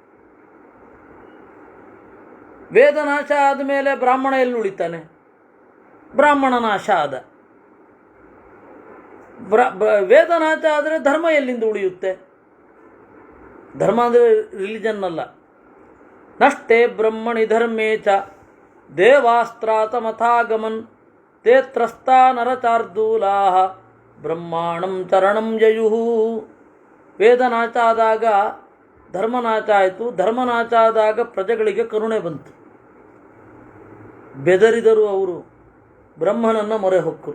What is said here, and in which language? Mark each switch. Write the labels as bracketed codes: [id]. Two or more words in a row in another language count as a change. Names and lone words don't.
[kn] ವೇದನಾಶ ಆದಮೇಲೆ ಬ್ರಾಹ್ಮಣ ಎಲ್ಲಿ ಉಳಿತಾನೆ? ಬ್ರಾಹ್ಮಣ ನಾಶ ಆದ. ವೇದನಾಶ ಆದರೆ ಧರ್ಮ ಎಲ್ಲಿಂದ ಉಳಿಯುತ್ತೆ? ಧರ್ಮ ಅಂದರೆ ರಿಲಿಜನ್ ಅಲ್ಲ. [sa] ನಷ್ಟೇ ಬ್ರಹ್ಮಣಿ ಧರ್ಮೇ ಚ ದೇವಾಸ್ತ್ರಾತಮಥಾಗಮನ್ ತೇ ತ್ರಸ್ತಾ ನರಚಾರ್ದೂಲಾ ಬ್ರಹ್ಮಾಣಂ ಚರಣಂ ಜಯುಹು. [kn] ವೇದನಾಶ ಆದಾಗ ಧರ್ಮನಾಶ ಆಯಿತು. ಧರ್ಮನಾಶ ಆದಾಗ ಪ್ರಜೆಗಳಿಗೆ ಕರುಣೆ ಬಂತು. ಬೆದರಿದರು ಅವರು, ಬ್ರಹ್ಮನನ್ನು ಮೊರೆ ಹೊಕ್ಕರು.